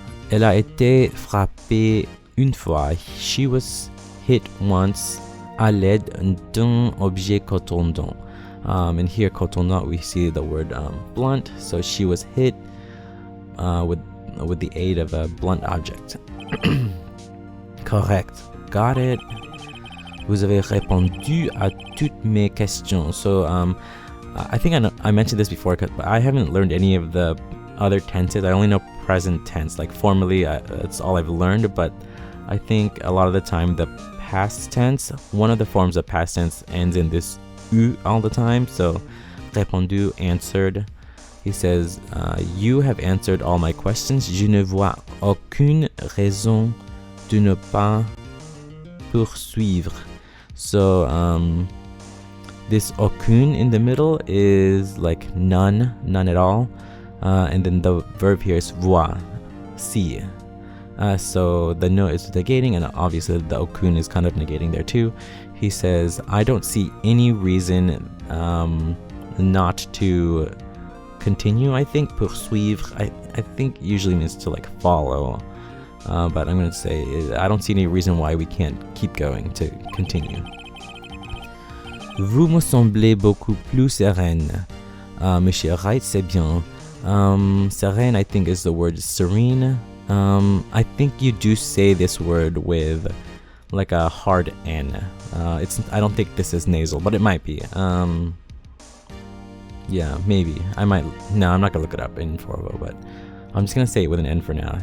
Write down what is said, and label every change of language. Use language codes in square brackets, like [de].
[fr] Elle a été frappée une fois. [en] She was hit once [fr] à l'aide d'un objet contondant. [en] And here, contondant, we see the word blunt. So she was hit with the aid of a blunt object. Correct. Got it. [fr] Vous avez répondu à toutes mes questions. [en] So I think I mentioned this before, but I haven't learned any of the other tenses. I only know present tense. Like formally, that's all I've learned. But I think a lot of the time the past tense, one of the forms of past tense ends in this U all the time. So répondu, answered. He says, you have answered all my questions. [fr] Je ne vois aucune raison de ne pas poursuivre. So [en] This aucune in the middle is like none at all. And then the verb here is voir, see. So the no is negating, and obviously the aucune is kind of negating there too. He says, I don't see any reason not to continue. I think poursuivre, I think usually means to like follow. But I'm going to say, I don't see any reason why we can't keep going, to continue. [fr] Vous me semblez beaucoup plus sereine. Monsieur Wright, c'est bien. [en] Sereine, I think, is the word serene. I think you do say this word with like a hard N. I don't think this is nasal, but it might be. Yeah, maybe. No, I'm not gonna look it up in Forvo, but I'm just gonna say it with an N for now.